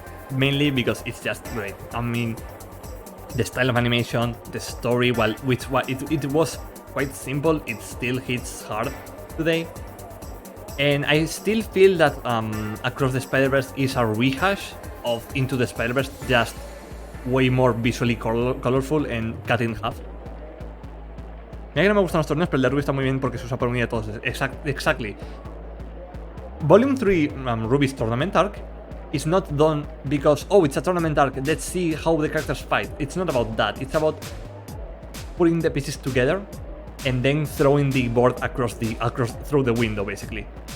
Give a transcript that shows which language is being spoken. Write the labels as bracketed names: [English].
[English] Mainly because it's just great. I mean, the style of animation, the story, it was quite simple, it still hits hard today. And I still feel that Across the Spider-Verse is a rehash of Into the Spider-Verse, just way more visually colorful and cut in half. [Spanish] Mira que no me gustan los torneos, pero el de Ruby está muy bien porque se usa por unir a todos. [English] Exactly. Volume 3 Ruby's tournament arc is not done because, oh, it's a tournament arc, let's see how the characters fight. It's not about that. It's about putting the pieces together and then throwing the board across through the window, basically.